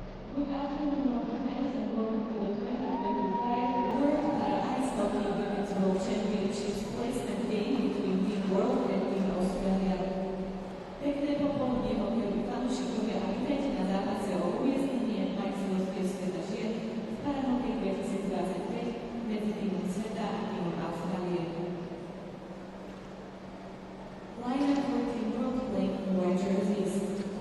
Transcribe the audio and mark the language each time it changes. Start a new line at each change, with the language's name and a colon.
English: Good afternoon, our friends, and welcome to the 2025 World Ice Hockey Women's World Championships placement game between Team World and Team Australia.
Slovak: Pekné popoludnie, hokejoví fanúšikovia, a vítajte na zápase o umiestnenie majstrovstiev sveta žien v Paralympics 2025 medzi Tímom sveta a Tímom Austrálie.
English: Line-up for Team World playing in white jerseys.